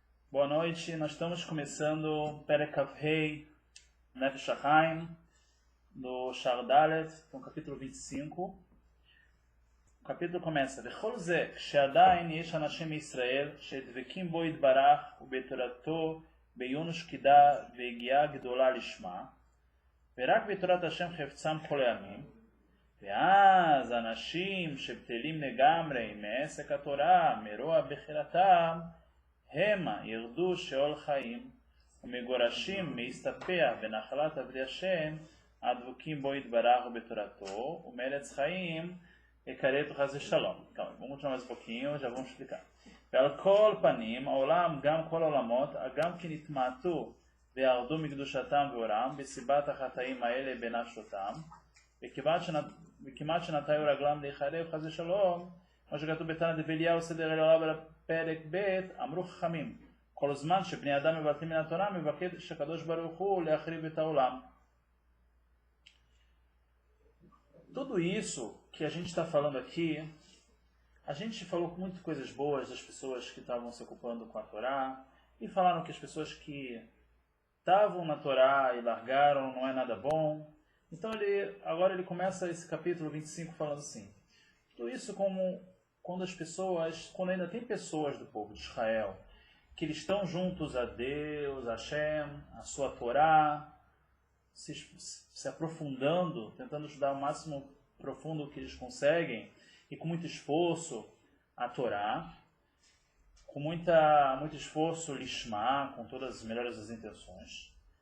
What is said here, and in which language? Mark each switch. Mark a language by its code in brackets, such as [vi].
[pt] Boa noite, nós estamos começando Perek Avhei Nefesh HaChaim do Shar Dalet, então capítulo 25. O capítulo começa: [he] V'chol ze kshe'adayin yesh anashim Yisrael she'dvekim bo yitbarach u'betorato be'yonu shkida ve'gi'a gdola lishma ורק בתורת השם חפצם כל הימים, ואז אנשים שבטלים לגמרי מעסק התורה, מרוע בחירתם, המה ירדו שאול חיים, ומגורשים מהסתפח בנחלת עבדי השם, הדבוקים בו יתברך ובתורתו, ומארץ חיים יקרב חס ושלום. [pt] Então, vamos continuar mais um pouquinho, já vamos explicar. [he] ועל כל פנים, העולם, גם כל העולמות, גם כי נתמעטו וירדו מקדושתם ואורם בסיבת החטאים האלה בנפשותם וכמעט שנטיו רגלם להיחרב חס ושלום, כמו שכתוב בתנא דבליהו סדר אלוהיו בפרק ב', אמרו חכמים כל זמן שבני אדם מבטלים מן התורה מבקש הקדוש ברוך הוא להחריב את העולם. [pt] Tudo isso que a gente está falando aqui, a gente falou muitas coisas boas das pessoas que estavam se ocupando com a Torá e falaram que as pessoas que estavam na Torá e largaram, não é nada bom. Então agora ele começa esse capítulo 25 falando assim: tudo isso como quando as pessoas, quando ainda tem pessoas do povo de Israel, que eles estão juntos a Deus, a Hashem, a sua Torá, se aprofundando, tentando estudar o máximo profundo que eles conseguem, e com muito esforço a Torá, com muito esforço lishma, com todas as melhores das intenções.